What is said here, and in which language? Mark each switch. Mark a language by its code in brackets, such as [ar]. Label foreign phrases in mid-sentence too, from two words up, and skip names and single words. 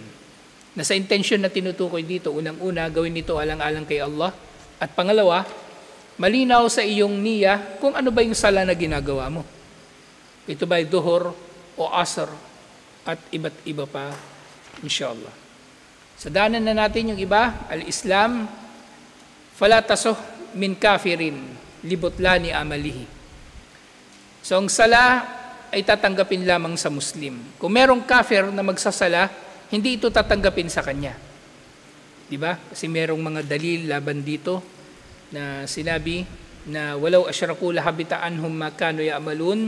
[tl] Nasa intensyon na tinutukoy dito, unang-una, gawin nito alang-alang kay Allah. At pangalawa, malinaw sa iyong niya kung ano ba yung sala na ginagawa mo. Ito ba ay duhur o asr at iba't iba pa, inshallah. Sa daanan na natin yung iba, [ar] الإسلام، فلا تصح من كافرين، لبطلان أعماله. [tl] So ang sala ay tatanggapin lamang sa Muslim. Kung merong kafir na magsasala, hindi ito tatanggapin sa kanya. Diba? Kasi merong mga dalil laban dito na sinabi na [ar] ولو أشركوا لحبط عنهم ما كانوا يعملون.